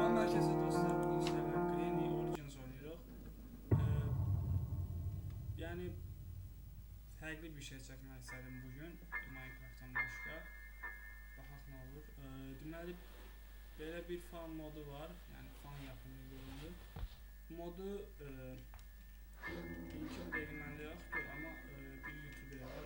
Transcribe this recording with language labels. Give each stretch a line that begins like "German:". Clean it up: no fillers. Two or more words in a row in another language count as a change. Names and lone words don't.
Turkish: Herkese dostlar, bugün sizlerle Granny Origins oynuyoruz.
Azerbaijani: Yani fərqli bir şey çəkmək istədim bugün Minecraft'dan başqa. Baxaq nə olur. Deməli belə bir fan modu var. Yəni fan yapımı göründü. Modu linki dəqiq məndə yoxdur, amma bir YouTuber var.